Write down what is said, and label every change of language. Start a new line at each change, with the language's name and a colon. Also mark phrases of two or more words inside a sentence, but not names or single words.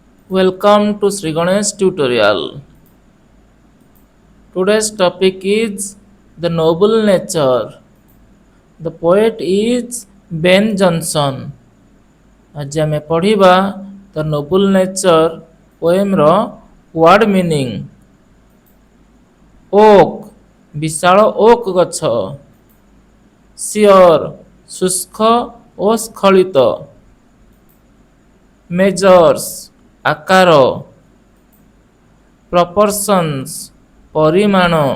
English: Welcome to Sri Ganesh tutorial. Today's topic is the noble nature. The poet is Ben Jonson.
Odia: ଆଜି ଆମେ ପଢ଼ିବା ଦ ନୋବୁଲ ନେଚର ପୋଏମ୍ର
English: word meaning.
Odia: ଓକ୍ ବିଶାଳ ଓକ୍ ଗଛ, ସିଅର ଶୁଷ୍କ ଓ ସ୍ଖଳିତ, ମେଜର୍ସ ଆକାର, ପ୍ରପର୍ସନ୍ସ ପରିମାଣ,